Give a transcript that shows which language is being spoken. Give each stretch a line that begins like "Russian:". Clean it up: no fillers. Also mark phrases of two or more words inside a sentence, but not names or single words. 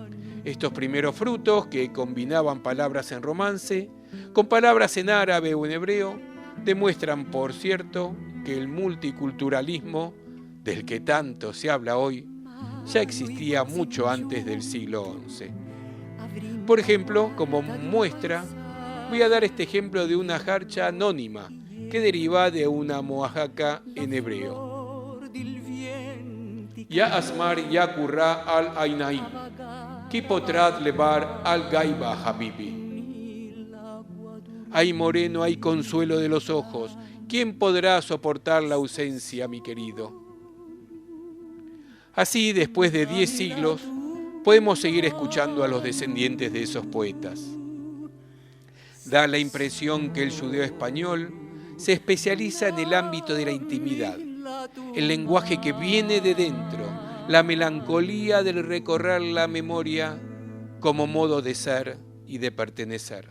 Spanish: Estos primeros frutos, que combinaban palabras en romance con palabras en árabe o en hebreo, demuestran, por cierto, que el multiculturalismo, del que tanto se habla hoy, ya existía mucho antes del siglo XI. Por ejemplo, como muestra, voy a dar este ejemplo de una jarcha anónima que deriva de una moajaca en hebreo.
Arabic: يا أسمر يا قرة العينين,
Mozarabic: ki potrat levar
Arabic: الغيبة حبيبي.
Spanish: Ay moreno, hay consuelo de los ojos, ¿quién podrá soportar la ausencia, mi querido? Así, después de 10 siglos, podemos seguir escuchando a los descendientes de esos poetas. Da la impresión que el judeo español se especializa en el ámbito de la intimidad, el lenguaje que viene de dentro, la melancolía del recorrer la memoria como modo de ser y de pertenecer.